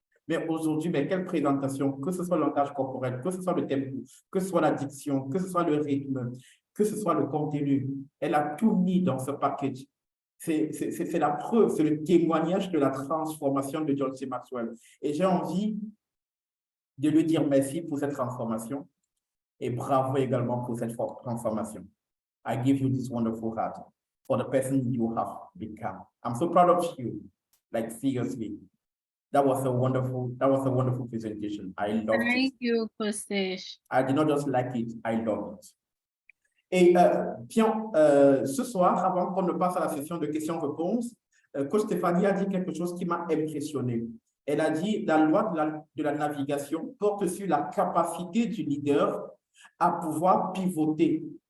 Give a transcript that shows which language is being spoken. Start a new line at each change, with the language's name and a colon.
French: Mais aujourd'hui, quelle présentation, que ce soit le langage corporel, que ce soit le tempo, que ce soit la diction, que ce soit le rythme, que ce soit le contenu. Elle a tout mis dans ce package. C'est la preuve, c'est le témoignage de la transformation de John C. Maxwell. Et j'ai envie de lui dire merci pour cette transformation et bravo également pour cette transformation.
English: I give you this wonderful heart for the person you have become. I'm so proud of you, like seriously. That was a wonderful presentation. I loved it. Thank you, Coach. I did not just like it, I loved it.
French: Et bien, ce soir, avant qu'on ne passe à la session de questions-réponses, Coach Stéphanie a dit quelque chose qui m'a impressionné. Elle a dit la loi de la navigation porte sur la capacité du leader à pouvoir pivoter.